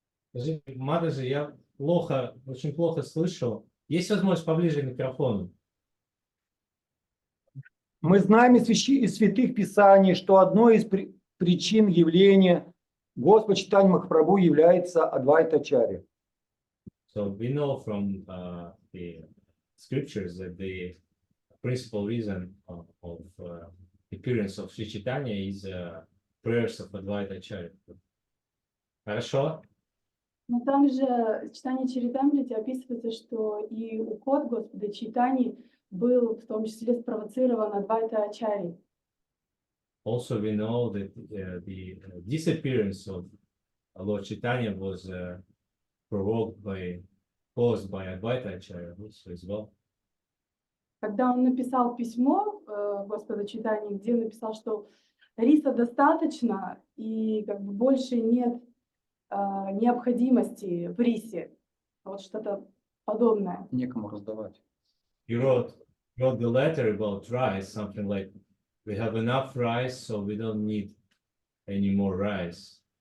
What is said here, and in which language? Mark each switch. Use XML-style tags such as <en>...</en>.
<ru>Скажи, Мададжи, я очень плохо слышу. Есть возможность поближе к микрофону? Мы знаем из святых писаний, что одной из причин явления Господа Чайтаньи Махапрабху является Адвайта Ачарья.</ru> <en>So we know from the scriptures that the principal reason of appearance of Sri Chaitanya is prayers of Advaita Acharya.</en> <ru>Хорошо? Но также в читании Чаритамрити описывается, что и уход Господа Чайтаньи был в том числе спровоцирован Адвайта Ачарьей.</ru> <en>Also, we know that the disappearance of Lord Chaitanya was caused by Advaita Acharya also as well.</en> <ru>Когда он написал письмо Господа Чайтаньи, где он написал, что риса достаточно и как бы больше нет необходимости в рисе. Вот что-то подобное. Некому раздавать.</ru> <en>He wrote the letter about rice, something like, we have enough rice, so we don't need any more rice.</en>